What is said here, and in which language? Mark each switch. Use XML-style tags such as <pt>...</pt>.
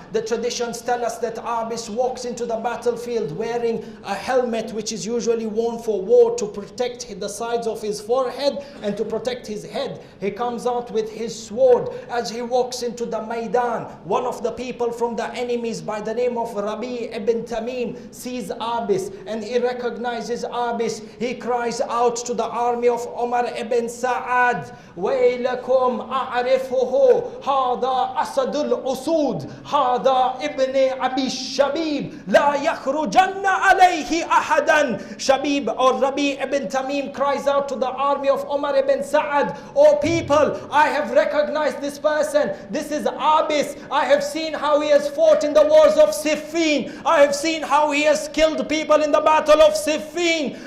<en>The traditions tell us that Abbas walks into the battlefield wearing a helmet which is usually worn for war to protect the sides of his forehead and to protect his head. He comes out with his sword. As he walks into the Maidan, one of the people from the enemies by the name of Rabi ibn Tamim sees Abbas and he recognizes Abbas. He cries out to the army of Umar ibn Sa'ad,</en> <ar>وَيْلَكُمْ أَعْرِفُهُ هَذَا أَسَدُ الْأُسُودِ هَذَا إِبْنِ أَبِي الشَّبِيبِ لَا يَخْرُجَنَّ عَلَيْهِ أَحَدًا.</ar> <en>Shabib or Rabi ibn Tamim cries out to the army of Umar ibn Sa'ad, O people, I have recognized this person. This is Abbas. I have seen how he has fought in the wars of Siffin. I have seen how he has killed people in the battle of Siffin.</en>